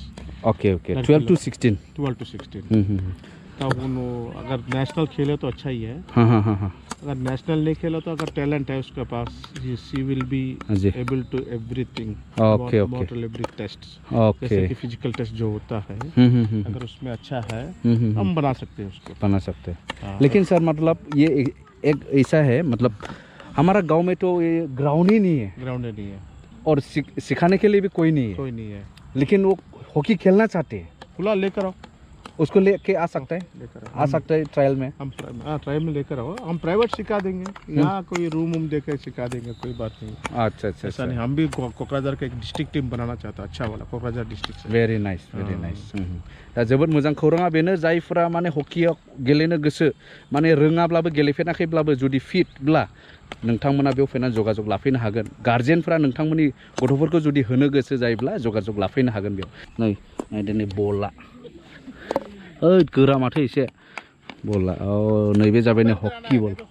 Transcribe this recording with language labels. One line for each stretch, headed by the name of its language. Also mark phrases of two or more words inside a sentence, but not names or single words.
English: ओके 12 to 16
Hindi: तब अगर नेशनल खेले तो अच्छा ही है हाँ अगर नेशनल नहीं खेला तो अगर टैलेंट है उसके पास
English: she will be able to everything
Hindi: ओके
English: एवरी टेस्ट
Hindi: ओके जैसे कि फिजिकल टेस्ट जो होता है अगर उसमें अच्छा है हम बना सकते हैं उसको लेकिन सर मतलब ये एक ऐसा है मतलब हमारा गांव में तो ये ग्राउंड ही नहीं है और सिखाने के लिए भी कोई नहीं है लेकिन वो हॉकी खेलना चाहते हैं खुला लेकर आओ उसको लेके आ सकता है ट्रायल में हम ट्रायल में लेकर आओ हम प्राइवेट सिखा देंगे यहाँ कोई रूम देकर सिखा देंगे कोई बात नहीं अच्छा ऐसा नहीं हम भी क'क्राझार का एक डिस्ट्रिक्ट टीम बनाना चाहता अच्छा वाला क'क्राझार डिस्ट्रिक्ट से
English: very nice
Bodo: दा जोबोद मोजां खौराङा बेनो जायफोरा माने हकियाव गेलेनो गोसो माने रोङाब्लाबो गेलेफेराखैब्लाबो जुदि फिटब्ला नोंथांमोना बेयाव फैनानै जगाजग लाफैनो हागोन गार्जेनफोरा नोंथांमोननि गथ'फोरखौ जुदि होनो गोसो जायोब्ला जगाजग लाफैनो हागोन बेयाव नायदो नै बला गोरा माथो एसे बला नैबे जाबाय नै हकि बल